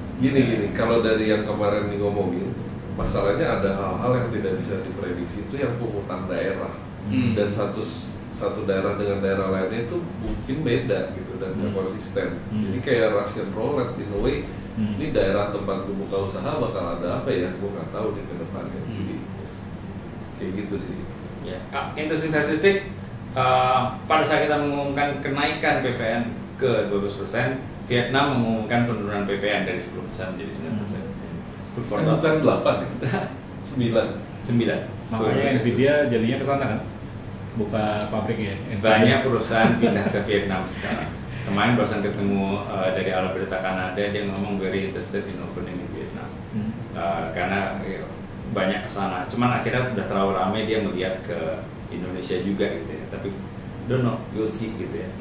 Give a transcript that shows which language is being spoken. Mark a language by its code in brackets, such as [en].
[id] Gini, kalau dari yang kemarin nih ngomongin, masalahnya ada hal-hal yang tidak bisa diprediksi itu yang pungutan daerah. Dan satu daerah dengan daerah lainnya itu mungkin beda gitu dan nggak konsisten. Jadi kayak Russian roulette [en] in a way. [id] Ini daerah tempat gue buka usaha bakal ada apa ya? Gue nggak tahu di ke depannya. Jadi kayak gitu sih. Ya, interesting statistik. pada saat kita mengumumkan kenaikan PPN ke 12%, Vietnam mengumumkan penurunan PPN dari 10% menjadi 9%. [en] Food for thought. [id] Bukan 8 ya? 9. Makanya Nvidia jadinya ke sana kan, buka pabrik ya. Banyak perusahaan pindah ke Vietnam sekarang. Kemarin barusan ketemu dari Alberta Kanada, dia ngomong [en] very interested in opening in Vietnam. [id] Karena banyak kesana. Cuman akhirnya udah terlalu ramai dia melihat ke Indonesia juga gitu ya. Tapi [en] don't know, we'll see [id] gitu ya.